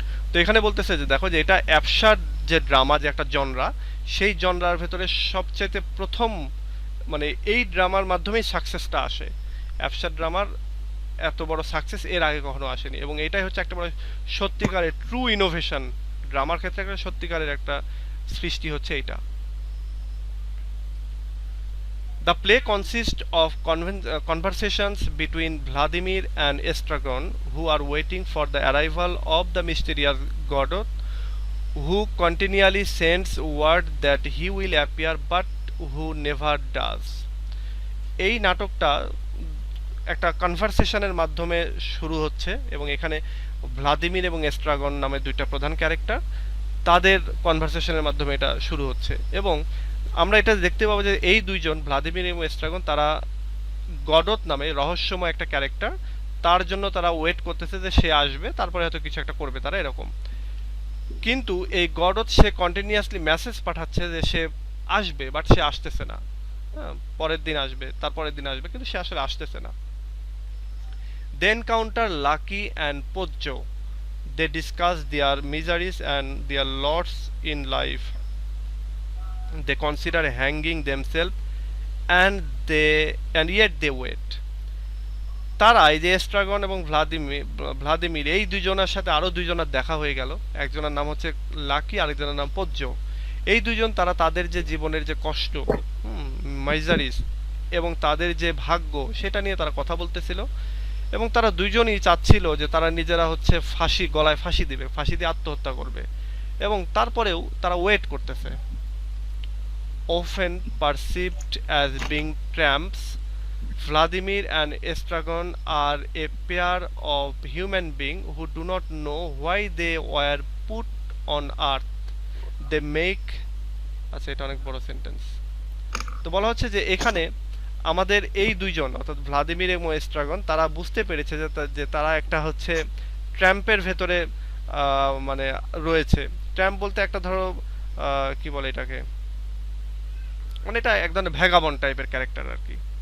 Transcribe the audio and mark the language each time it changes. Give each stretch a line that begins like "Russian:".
Bangla: তো এখানে বলতেছে যে দেখো যে এটা অ্যাবসার্ড যে ড্রামা, যে একটা জনরা, সেই জনরার ভেতরে সবচাইতে প্রথম, মানে এই ড্রামার মাধ্যমেই সাকসেসটা আসে। অ্যাবসার্ড ড্রামার এত বড় সাকসেস এর আগে কখনো আসেনি এবং এটাই হচ্ছে একটা বড় সত্যিকারের ট্রু ইনোভেশন, ড্রামার ক্ষেত্রে একটা সত্যিকারের একটা সৃষ্টি হচ্ছে এইটা।
English: The play consists of conversations between Vladimir and Estragon, who are waiting for the arrival of the mysterious Godot, who continually sends word that he will appear but who never does.
Bangla: এই নাটকটা একটা কনভারসেশনের মাধ্যমে শুরু হচ্ছে এবং এখানে Vladimir এবং এস্ট্রাগন নামে দুইটা প্রধান ক্যারেক্টার, তাদের কনভারসেশনের মাধ্যমে এটা শুরু হচ্ছে এবং আমরা এটা দেখতে পাবো যে এই দুইজন ভ্লাদিমির এবং এস্ট্রাগন তারা গডত নামে রহস্যময় একটা ক্যারেক্টার, তার জন্য তারা ওয়েট করতেছে যে সে আসবে, তারপরে হয়তো কিছু একটা করবে তারা, এরকম। কিন্তু এই গডত সে কন্টিনিউয়াসলি মেসেজ পাঠাচ্ছে যে সে আসবে, বাট সে আসতেছে না। হ্যাঁ, পরের দিন আসবে, তারপরের দিন আসবে, কিন্তু সে আসলে আসতেছে না।
English: They encounter Lucky and Pojo. They discuss their miseries and their lots in life. They consider hanging themselves and yet they wait.
Bangla: তারা এই যে এস্ট্রাগন এবং ভ্লাদিমির এই দুইজনের সাথে আরো দুইজনের দেখা হয়ে গেল। একজনের নাম হচ্ছে লাকি, আরেকজনের নাম পোজ্য। এই দুইজন তারা তাদের যে জীবনের যে কষ্ট, মাইজারিস এবং তাদের যে ভাগ্য, সেটা নিয়ে তারা কথা বলতেছিল এবং তারা দুইজনই চাচ্ছিল যে তারা নিজেরা হচ্ছে ফাঁসি, গলায় ফাঁসি দিবে, ফাঁসি দিয়ে আত্মহত্যা করবে এবং তারপরেও তারা ওয়েট করতেছে।
English: Often perceived as being tramps, Vladimir and Estragon are a pair of human beings who do not know why they were put on earth. They make,
Bangla: আচ্ছা এটা অনেক বড় সেন্টেন্স। তো বলা হচ্ছে যে এখানে আমাদের এই দুইজন অর্থাৎ ভ্লাদিমির এবং এস্ট্রাগন তারা বুঝতে পেরেছে যে তারা একটা হচ্ছে ট্র্যাম্পের ভেতরে মানে রয়েছে। ট্র্যাম্প বলতে একটা ধরো কি বলে এটাকে, মানে এটা এক ধরনের ভ্যাগাবন্ড টাইপের ক্যারেক্টার আর কি।